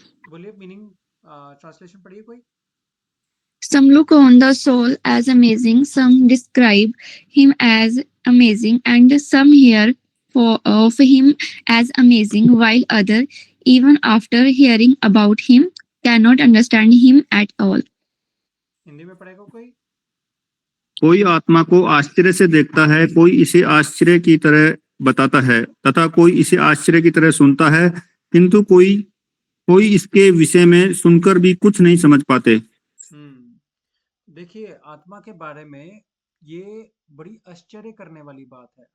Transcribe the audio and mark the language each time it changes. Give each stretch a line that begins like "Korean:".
Hindi: बोलिए meaning, translation पढ़िए कोई।
English: Some look on the soul as amazing, some describe him as amazing, and some hear of him as amazing, while others, even after hearing about him, cannot understand him at all.
Hindi: Hindi में पढ़ेगा कोई? कोई आत्मा को आश्चर्य से देखता है, कोई इसे आश्चर्य की तरह बताता है, तथा कोई इसे आश्चर्य की तरह सुनता है, किंतु कोई इसके विषय में सुनकर भी कुछ नहीं समझ पाते। देखिए, आत्मा के बारे में ये बड़ी आश्चर्य करने वाली बात है।